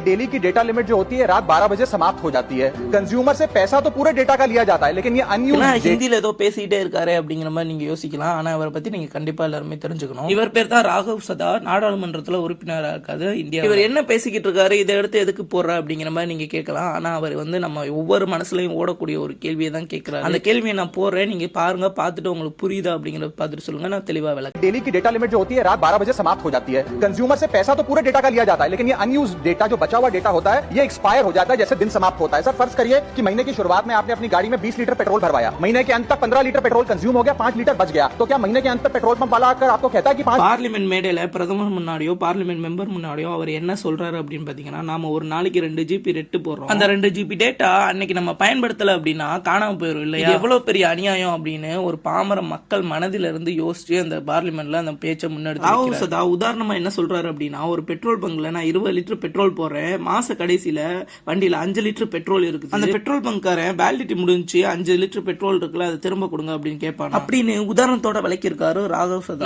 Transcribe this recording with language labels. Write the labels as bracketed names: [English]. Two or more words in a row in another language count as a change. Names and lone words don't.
[Hindi] डेली की [English] data limit [Hindi] जो होती है रात 12 बजे समाप्त हो जाती है। कंज्यूमर से पैसा तो पूरे डेटा का लिया जाता है, लेकिन ये अनयूज्ड [Tamil] ஹிந்தில ஏதோ பேசிட்டே இருக்காரு அப்படிங்கிற மாதிரி நீங்க யோசிக்கலாம். ஆனா இவரை பத்தி நீங்க கண்டிப்பா எல்லாருமே தெரிஞ்சுக்கணும். இவர் பேர் தான் ராகவ் சதா, நாடாளுமன்றத்துல உறுப்பினரா இருக்காது இந்தியா. இவர் என்ன பேசிக்கிட்டு இருக்காரு, இதை எடுத்து எதுக்கு போடுற அப்படிங்கிற மாதிரி நீங்க கேட்கலாம். ஆனா அவர் வந்து நம்ம ஒவ்வொரு மனசுலயும் ஓடக்கூடிய ஒரு கேள்வியை தான் கேட்கிறாரு. அந்த கேள்வியை நான் போடுறேன், நீங்க பாருங்க, பார்த்துட்டு உங்களுக்கு புரியுதா அப்படிங்கறத பார்த்துட்டு சொல்லுங்க, நான் தெளிவா விளக்குறேன். [Hindi] डेली की [English] data limit [Hindi] जो होती है रात 12 बजे समाप्त हो जाती है। कंज्यूमर से पैसा तो पूरे डेटा का लिया जाता है, लेकिन ये अनयूज्ड डेटा जो बचा हुआ डेटा होता है ये एक्सपायर हो जाता है जैसे दिन समाप्त होता है। सर फर्ज करिए कि महीने की शुरुआत में आपने अपनी गाड़ी में 20 [English] litre petrol [Hindi] भरवाया, महीने के अंत तक 15 [English] litre petrol [Hindi] कंज्यूम हो गया, 5 लीटर बच गया, तो क्या महीने के अंत तक [English] petrol pump [Hindi] वाला आकर आपको कहता है कि [Tamil] பார்லிமெண்ட் மேடையில பிரதமர் முன்னாடியோ [English] Parliament member [Tamil] முன்னாடியோ அவர் என்ன சொல்றாரு அப்படின்னு பாத்தீங்கன்னா, நாம ஒரு நாளைக்கு 2 GB ரெட்டு போடுறோம், அந்த 2 GB டேட்டா அன்னைக்கு நம்ம பயன்படுத்தல அப்படின்னா காணாம போயிடும் இல்லையா? எவ்வளவு பெரிய அநியாயம் அப்படின்னு ஒரு பாமர மக்கள் மனதில இருந்து யோசிச்சு அந்த பார்லிமெண்ட்ல அந்த பேச்சை முன்னெடுத்து ராகவ் சதா உதாரணமா என்ன சொல்றாரு அப்படின்னா, ஒரு பெட்ரோல் பங்க்ல நான் 20 [English] litre petrol [Tamil] போடுறேன், மாச கடைசியில வண்டியில 5 [English] litre petrol [Tamil] இருக்குது, அந்த பெட்ரோல் பங்க்காரன் வேலிடிட்டி முடிஞ்சு 5 [English] litre petrol [Tamil] இருக்குல்ல அதை திரும்ப கொடுங்க அப்படின்னு கேட்பாங்க அப்படின்னு உதாரணத்தோட விளக்கியிருக்காரு ராகவ் சதா.